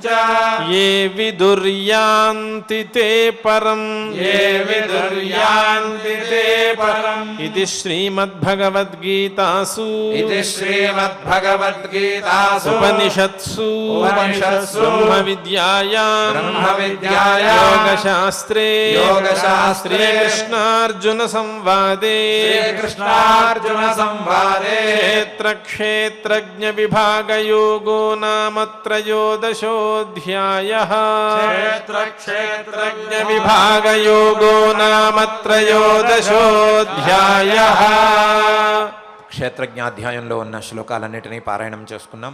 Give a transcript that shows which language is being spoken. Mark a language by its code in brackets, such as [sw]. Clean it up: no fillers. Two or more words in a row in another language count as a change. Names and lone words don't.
[sa] ఏ విదుర్యాంతి తే పరం ఏ విదుర్యాంతి తే పరం ఇది శ్రీమద్భగవద్గీతాసు ఇది శ్రీమద్భగవద్గీతాసు ఉపనిషత్సు ఉపనిషత్సు బ్రహ్మ విద్యాయాం బ్రహ్మ విద్యాయాం యోగశాస్త్రే యోగశాస్త్రే శ్రీకృష్ణార్జున సంవాదే శ్రీకృష్ణార్జున సంవాదే క్షేత్ర క్షేత్రజ్ఞ విభాగ యోగో నామ త్రయోదశోऽధ్యాయః క్షేత్ర క్షేత్రజ్ఞ విభాగ యోగో నామ త్రయోదశోऽధ్యాయః. [te] క్షేత్రజ్ఞాధ్యాయంలో ఉన్న శ్లోకాలన్నిటినీ పారాయణం చేసుకున్నాం.